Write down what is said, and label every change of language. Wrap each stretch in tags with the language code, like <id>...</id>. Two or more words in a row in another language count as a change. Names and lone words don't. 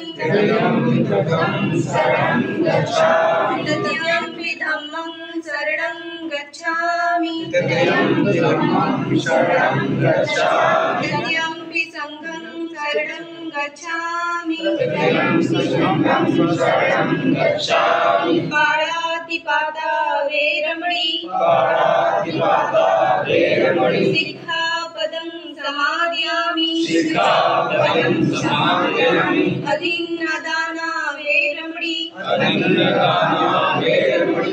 <pi>तृतीयंपि बुद्धं शरणं गच्छामि तृतीयंपि धम्मं शरणं गच्छामि तृतीयंपि धम्मं शरणं गच्छामि तृतीयंपि संघं शरणं गच्छामि तृतीयं संघं शरणं गच्छामि पाणातिपाता वेरमणि पाणातिपाता वेरमणि सिक्खापदं समादयामि सिक्खापदं समादयामि अदीन्नदाना वेरमणि अदीन्नदाना वेरमणि</pi>